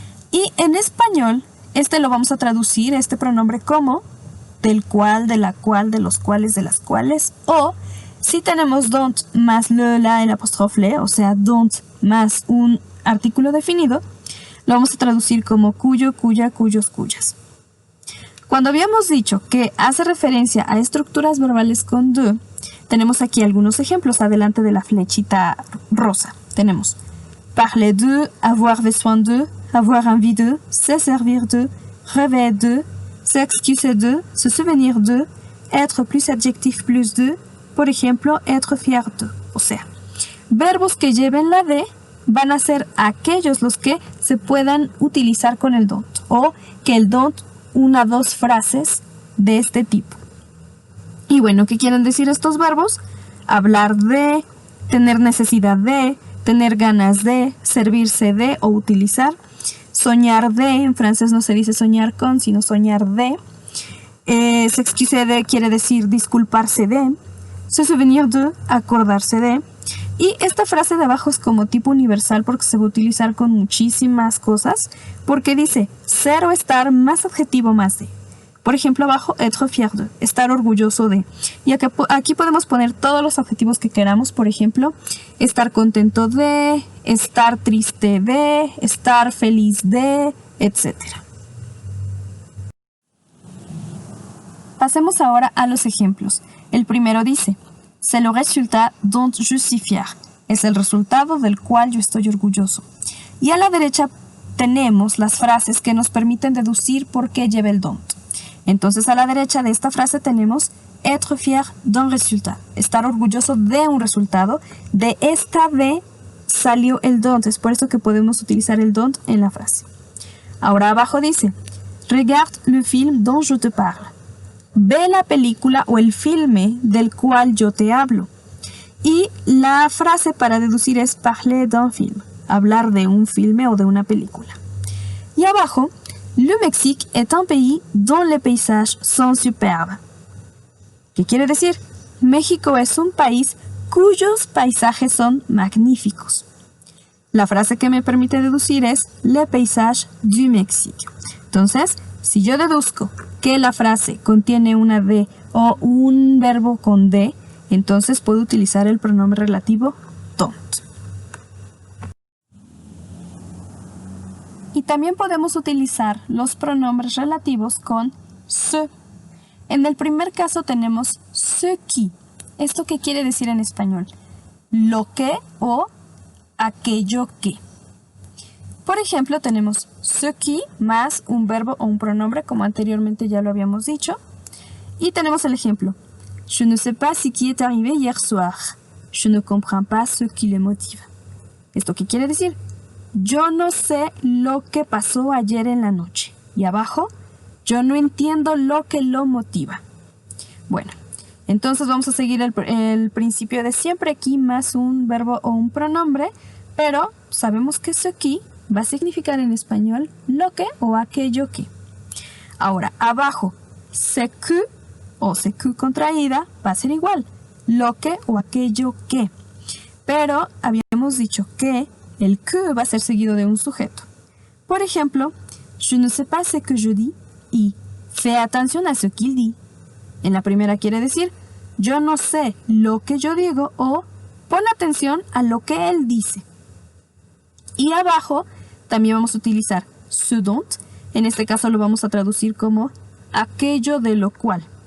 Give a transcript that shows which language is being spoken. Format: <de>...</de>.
<es>Y en español, lo vamos a traducir, este pronombre, como del cual, de la cual, de los cuales, de las cuales, o si tenemos don't más le, la, el apóstrofe le, o sea, don't más un artículo definido, lo vamos a traducir como cuyo, cuya, cuyos, cuyas. Cuando habíamos dicho que hace referencia a estructuras verbales con de, tenemos aquí algunos ejemplos adelante de la flechita rosa.</es> <fr>Tenemos parler de, avoir besoin de, avoir envie de, se servir de, rêver de, s'excuser de, se souvenir de, être plus adjectif plus de, por ejemplo, être fier de.</fr> <es>O sea, verbos que lleven la de van a ser aquellos los que se puedan utilizar con el don't, o que el don't una dos frases de este tipo. Y bueno, ¿qué quieren decir estos verbos? Hablar de, tener necesidad de, tener ganas de, servirse de o utilizar. Soñar de, en francés no se dice soñar con, sino soñar de. S'excuser de quiere decir disculparse de. Se souvenir de, acordarse de. Y esta frase de abajo es como tipo universal porque se va a utilizar con muchísimas cosas, porque dice ser o estar más adjetivo más de. Por ejemplo, abajo, être fier de, estar orgulloso de. Y aquí podemos poner todos los adjetivos que queramos, por ejemplo, estar contento de, estar triste de, estar feliz de, etc. Pasemos ahora a los ejemplos.</es> <fr>El primero dice, c'est le résultat dont je suis fier.</fr> <es>Es el resultado del cual yo estoy orgulloso. Y a la derecha tenemos las frases que nos permiten deducir por qué lleva el don't. Entonces a la derecha de esta frase tenemos être fier d'un résultat, estar orgulloso de un resultado. De esta de salió el don't, es por eso que podemos utilizar el don't en la frase.</es> <fr>Ahora abajo dice, regarde le film dont je te parle.</fr> <es>Ve la película o el filme del cual yo te hablo. Y la frase para deducir es parler d'un film, hablar de un filme o de una película.</es> <fr>Y abajo, le Mexique est un pays dont les paysages sont superbes.</fr> <es>¿Qué quiere decir? México es un país cuyos paisajes son magníficos. La frase que me permite deducir es le paysage du Mexique. Entonces, si yo deduzco que la frase contiene una de o un verbo con de, entonces puedo utilizar el pronombre relativo don't. Y también podemos utilizar los pronombres relativos con ce. En el primer caso tenemos ce qui. ¿Esto qué quiere decir en español? Lo que o aquello que. Por ejemplo, tenemos ce qui más un verbo o un pronombre, como anteriormente ya lo habíamos dicho. Y tenemos el ejemplo.</es> <fr>Je ne sais pas ce qui est arrivé hier soir. Je ne comprends pas ce qui le motive.</fr> <es>¿Esto qué quiere decir? Yo no sé lo que pasó ayer en la noche. Y abajo, yo no entiendo lo que lo motiva. Bueno, entonces vamos a seguir el principio de siempre, aquí más un verbo o un pronombre, pero sabemos que ce qui va a significar en español lo que o aquello que. Ahora, abajo, ce que o ce que contraída va a ser igual, lo que o aquello que. Pero habíamos dicho que el que va a ser seguido de un sujeto.</es> <fr>Por ejemplo, je ne sais pas ce que je dis y fais attention à ce qu'il dit.</fr> <es>En la primera quiere decir, yo no sé lo que yo digo o pon atención a lo que él dice. Y abajo también vamos a utilizar ce dont. En este caso lo vamos a traducir como aquello de lo cual.</es>